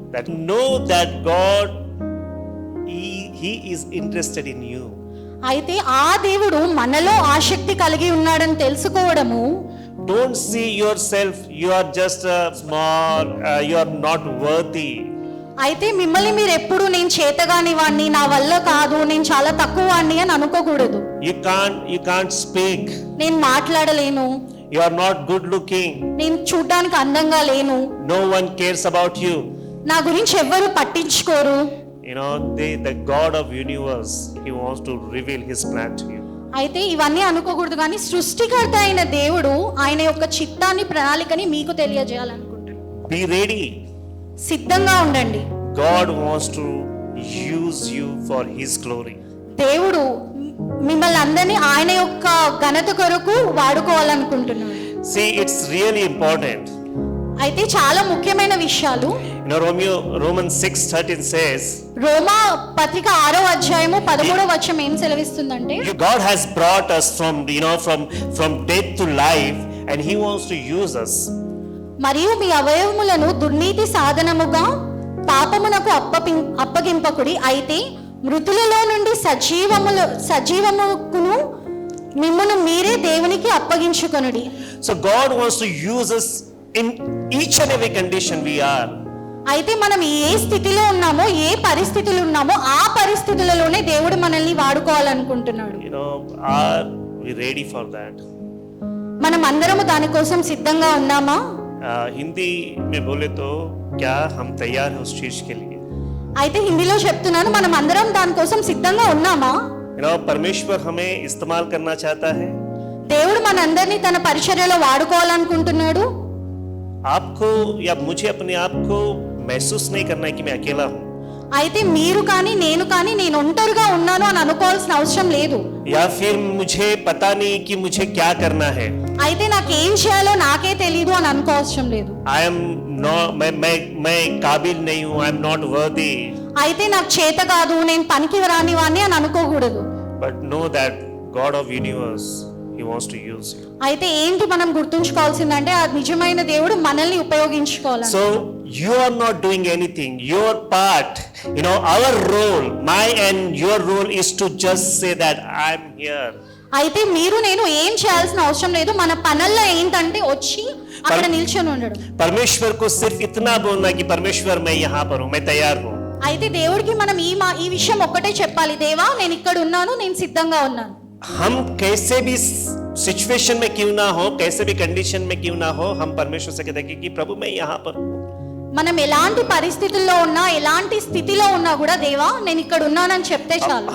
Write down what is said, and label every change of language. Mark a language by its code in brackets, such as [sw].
[en] That know that God, he is interested in you. [te] అయితే ఆ దేవుడు మనలో ఆసక్తి కలిగి ఉన్నాడని తెలుసుకోవడము. [en] Don't see yourself, you are just a small, you are not worthy. [te] అయితే మిమ్మల్ని మీరు ఎప్పుడు నేను చేతగాని వాడిని, నా వల్ల కాదు, నేను చాలా తక్కువ వాడిని అని అనుకోకూడదు. [en] You can't speak. [te] నేను మాట్లాడలేను. [en] You are not good looking. [te] నేను చూడడానికి అందంగా లేను. [en] No one cares about you. [te] నా గురించి ఎవ్వరు పట్టించుకోరు. [en] The God of universe, he wants to reveal his plan to you. [te] అయితే ఇవన్నీ అనుకోకూడదు కానీ సృష్టికర్త అయిన దేవుడు ఆయన యొక్క చిత్తాన్ని, ప్రణాళికని మీకు తెలియజేయాలనుకుంటున్నాడు. [en] Be ready. [te] సిద్ధంగా ఉండండి. [en] God wants to use you for his glory. [te] దేవుడు మిమ్మల్ని అందరినీ ఆయన యొక్క ఘనత కొరకు వాడుకోవాలనుకుంటున్నాడు. [en] See, it's really important. [te] అయితే చాలా ముఖ్యమైన విషయాలు. [en] Romans 6:13 says, [te] రోమా పత్రిక 6వ అధ్యాయము 13వ వచనం ఏం సెలవిస్తుందంటే, [en] God has brought us from death to life and he wants to use us. [te] మరియు మీ అవయవములను దుర్నీతి సాధనముగా పాపమునకు అప్పగింపకుడి, అయితే మృతులలో నుండి సజీవముకును మిమ్మును మీరే దేవునికి అప్పగించుకొనుడి. [en] So God wants to use us in each and every condition we are. [te] అయితే మనం ఏ స్థితిలో ఉన్నామో, ఏ పరిస్థితులు ఉన్నామో ఆ పరిస్థితులలోనే దేవుడు మనల్ని వాడుకోవాలనుకుంటున్నాడు. [en] Are we ready for that? [te] మనం అందరము దానికోసం సిద్ధంగా ఉన్నామా? [hi] हिंदी में बोले तो क्या हम तैयार हैं उस चीज के लिए? [te] అయితే హిందీలో చెప్తున్నాను, మనం అందరం దానికోసం సిద్ధంగా ఉన్నామా? [hi] परमेश्वर हमें इस्तेमाल करना चाहता है. [te] దేవుడు మనందరినీ తన పరిచర్యలో వాడుకోవాలనుకుంటున్నాడు. [hi] आपको या मुझे अपने आप को महसूस नहीं करना है कि मैं अकेला हूँ. [te] అయితే మీరు కానీ నేను కానీ నేను ఒంటరిగా ఉన్నాను అని అనుకోవాల్సిన అవసరం లేదు. [hi] या फिर मुझे पता नहीं कि मुझे क्या करना है. [te] అయితే నాకు ఏం చేయాలో నాకే తెలియదు అనుకోవసరం లేదు. [en] I am not, [hi] मैं काबिल नहीं हूँ, [en] I am not worthy. [te] అయితే నాకు చేత కాదు, నేను పనికి రాని వాడిని అని అనుకోకూడదు. [en] But know that God of universe, He wants to use you. [te] అయితే ఏంటి మనం గుర్తుంచుకోవాల్సిందంటే ఆ నిజమైన దేవుడు మనల్ని ఉపయోగించుకోవాలి. [en] So you are not doing anything. Your part, our role, my and your role is to just say that I am here. [te] అయితే మీరు నేను ఏం చేయాల్సిన అవసరం లేదు. మన పనుల్లో ఏంటంటే వచ్చి అక్కడ నిల్చొని ఉండడం. [hi] परमेश्वर को सिर्फ इतना बोलना कि परमेश्वर मैं यहाँ पर हूँ, मैं तैयार हूँ. [te] అయితే దేవుడికి మనం ఈ విషయం ఒక్కటే చెప్పాలి, దేవా నేను ఇక్కడ ఉన్నాను, నేను సిద్ధంగా ఉన్నాను. [hi] हम कैसे भी सिचुएशन में क्यों ना हो, कैसे भी कंडीशन में क्यों ना हो, हम परमेश्वर से कहते हैं कि प्रभु मैं यहाँ पर हूँ. [te] మనం ఎలాంటి పరిస్థితుల్లో ఉన్నా, ఎలాంటి స్థితిలో ఉన్నా కూడా దేవా నేను ఇక్కడ ఉన్నానని చెప్తే చాలు.